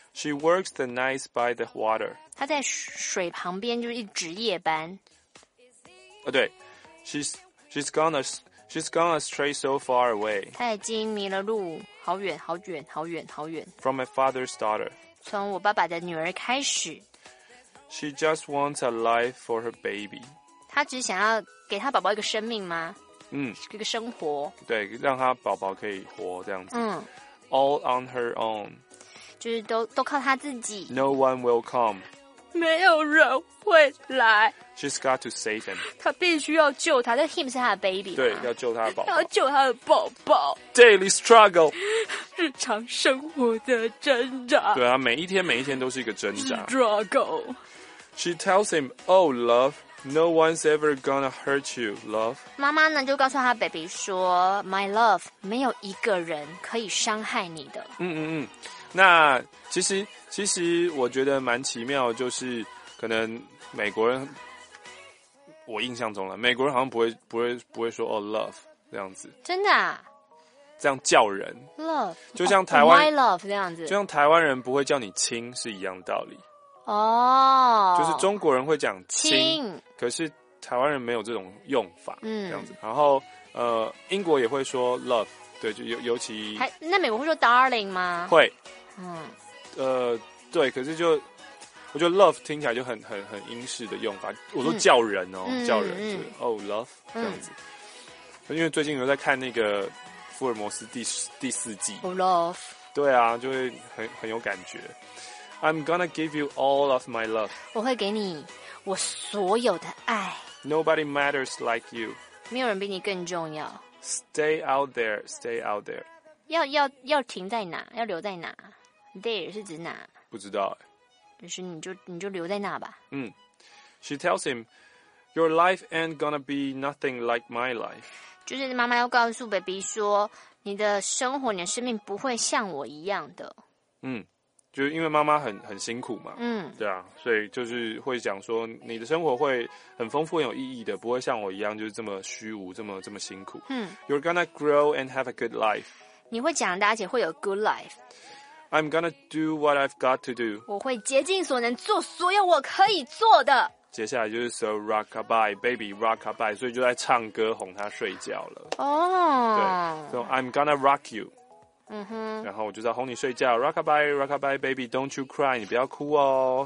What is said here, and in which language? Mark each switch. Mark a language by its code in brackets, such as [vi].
[en] She works the nights by the water， [zh] 她在水旁边就是一值夜班。 [en] 啊、对 ，she's gone astray so far away， [zh] 她已经迷了路。好远好远好远好远。 [en] From my father's daughter， [zh] 从我爸爸的女儿开始。 [en] She just wants a life for her baby， [zh] 她只想要给她宝宝一个生命吗？嗯，一个生活，对，让她宝宝可以活这样子。嗯， [en] All on her own， [zh] 就是都靠她自己。 [en] No one will come， [zh] 没有人会来。 [en] She's got to save him. [zh] 她必须要救他，但 him 是他的 baby。对，要救他的宝宝。要救他的宝宝。 [en] Daily struggle， [zh] 日常生活的挣扎。对啊，每一天每一天都是一个挣扎。 [en] Struggle。 She tells him, "Oh, love, no one's ever gonna hurt you, love." [zh] 妈妈呢就告诉她 baby 说 ， [en] "My love， [zh] 没有一个人可以伤害你的。" 那其实我觉得蛮奇妙，就是可能美国人，我印象中了，美国人好像不会说 [en] "Oh, love" [zh] 这样子。真的啊？这样叫人 [en] love， [zh] 就像台湾、 [en] oh, "My love" [zh] 这样子，就像台湾人不会叫你亲是一样道理。哦、就是中国人会讲亲，可是台湾人没有这种用法，这样子。然后英国也会说 love， 对，就尤其还那美国会说 darling 吗？会，对，可是就我觉得 love 听起来就很英式的用法。我说叫人哦，叫人，就是、 [en] oh love [zh] 这样子。因为最近有在看那个福尔摩斯第四季 [en] ，oh love， [zh] 对啊，就会很有感觉。 [en] I'm gonna give you all of my love. [zh] 我会给你我所有的爱。 [en] Nobody matters like you. [zh] 没有人比你更重要。 [en] Stay out there, stay out there. [zh] 要停在哪？要留在哪 ？There 是指哪？不知道。就是你就留在那吧。 [en] She tells him, "Your life ain't gonna be nothing like my life." [zh] 就是妈妈要告诉 baby 说，你的生活、你的生命不会像我一样的。就是因为妈妈很辛苦嘛，对啊，所以就是会讲说你的生活会很丰富、很有意义的，不会像我一样就是这么虚无、这么辛苦。 [en] You're gonna grow and have a good life. [zh] 你会长大，而且会有 [en] good life. I'm gonna do what I've got to do. [zh] 我会竭尽所能做所有我可以做的。接下来就是 [en] So rockabye baby rockabye， [zh] 所以就在唱歌哄他睡觉了。哦、 [en] 对 ，So I'm gonna rock you。嗯、 [zh] 然后我就在哄你睡觉 ， [en] Rockabye, Rockabye, baby, don't you cry， [zh] 你不要哭哦。